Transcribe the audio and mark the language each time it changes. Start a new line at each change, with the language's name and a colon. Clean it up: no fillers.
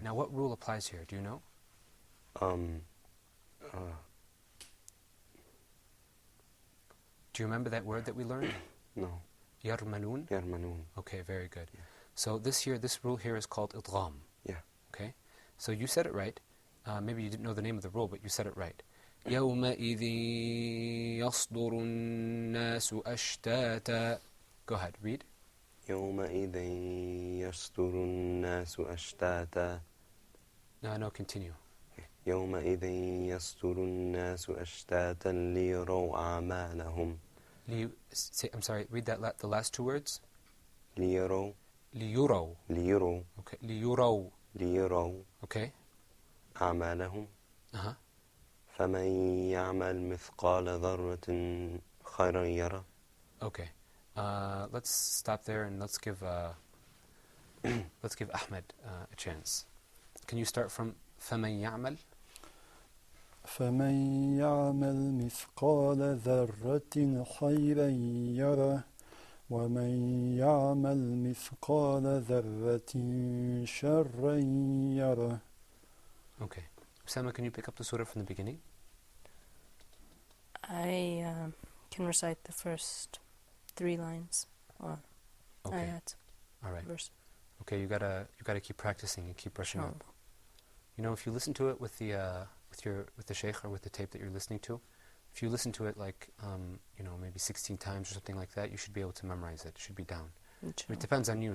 English: Now, what rule applies here? Do you know? Do you remember that word that we learned? No.
Arabic: يرملون. يرملون.
English: Okay. Very good. Yeah. So this rule here is called idgham. Yeah. Okay. So you said it right. maybe you didn't know the name of the rule, but you said it right.
Arabic: يَوْمَئِذٍ يَصْدُرُ النَّاسُ أَشْتَاتًا.
English: Go ahead, read.
Arabic: يومئذ يصدر الناس أشتاتا.
English: No, continue.
Arabic: يومئذ يصدر الناس أشتاتا ليروا أعمالهم.
English: I'm sorry, read that the last two words.
Arabic: ليروا. ليروا. ليروا. Okay, ليروا. ليروا.
English: Okay.
Arabic: أعمالهم. Uh-huh. فمن يعمل مثقال ذرة خيرا يره.
English: Okay. Let's stop there and let's give Ahmed a chance. Can you start from
Arabic: فمن يعمل? فمن يعمل مثقال ذرة خيرا يره ومن يعمل مثقال ذرة شرا يره.
English: Okay. Osama, can you pick up the surah from the beginning? I can recite the first 3 lines or ayat. All right. Verse. Okay, you gotta keep practicing and keep brushing up. You know, if you listen to it with the sheikh or with the tape that you're listening to, if you listen to it like maybe 16 times or something like that, you should be able to memorize it. It should be down. It depends on you.